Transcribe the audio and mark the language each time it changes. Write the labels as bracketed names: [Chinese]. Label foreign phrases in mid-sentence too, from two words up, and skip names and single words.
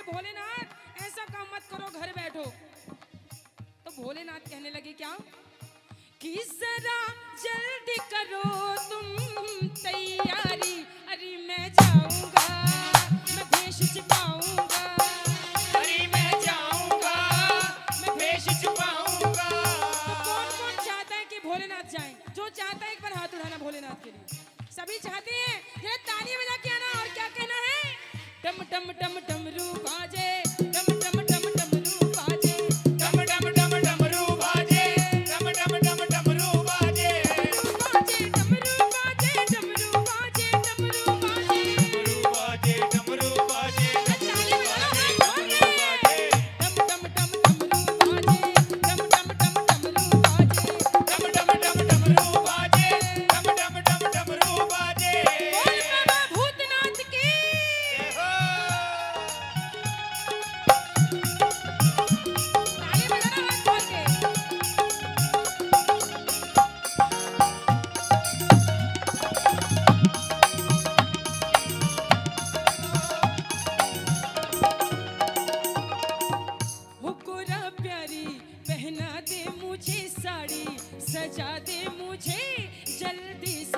[Hindi] भोलेनाथ ऐसा काम मत करो, घर बैठो। तो भोलेनाथ कहने लगे क्या कि जरा जल्दी करो तुम तैयारी, अरे मैं जाऊंगा मैं भेष छुपाऊंगा, अरे मैं जाऊंगा मैं भेष छुपाऊंगा। तो कौन कौन चाहता है कि भोलेनाथ जाएं? जो चाहता है एक बार हाथ उठाना भोलेनाथ के लिए। सभी चाहते हैं? जरा ताली बजा के आना। और क्या कहना है? डम डम डम डमरू बाजे, डम डम डम डमरू बाजे, डम डम डम डमरू बाजे, डम डम डम डमरू बाजे, डमरू बाजे, डमरू बाजे, डमरू बाजे, डमरू बाजे, डमरू बाजे, ताली बजाओ हाथ खोल के। डम डम डम डमरू बाजे, डम डम डम डमरू बाजे, डम डम डम डमरू बाजे, डम डम डम डमरू बाजे। बोल बाबा भूतनाथ की। ताली बजाना हाथ खोल के। हो गोरा प्यारी पहना दे मुझे साड़ी, सजा दे मुझे जल्दी से।